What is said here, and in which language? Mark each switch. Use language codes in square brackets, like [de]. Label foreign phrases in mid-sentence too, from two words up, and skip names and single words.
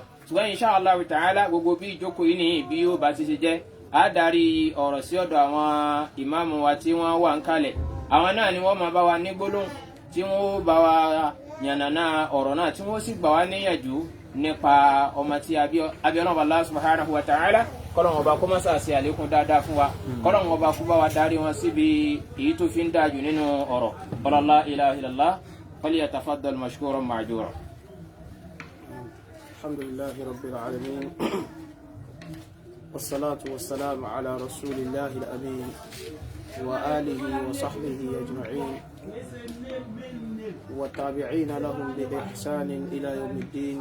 [yo] Ṣùgbọ́n [ar] إن شاء الله تعالى [yo] gbogbo bí ìjókòó yìí ni bí yóò bá ti ṣe jẹ́, a darí ọ̀rọ̀ sí ọ̀dọ̀ àwọn ìmáàmù wa tí wọ́n wà ń kalẹ̀. Àwọn náà ni wọ́n máa bá wa ní gbólóhùn, tí wọ́n bá wa yànnàná ọ̀rọ̀ náà, tí wọ́n sì gbà wá níyànjú nípa ọmọ tí Ọlọ́run [ar] الله سبحانه وتعالى [yo] kọ́lọ́run ọba kó má ṣàṣe àlékún dáadáa fún wa, kọ́lọ́run ọba kó bá wa darí wọn síbi èyí tó fi ń dájú nínú ọ̀rọ̀. [ar] لا إله إلا الله فليتفضل مشكورا مأجورا. الحمد لله رب العالمين. والصلاة والسلام على رسول الله الأمين وآله وصحبه أجمعين والتابعين لهم بإحسان إلى يوم الدين.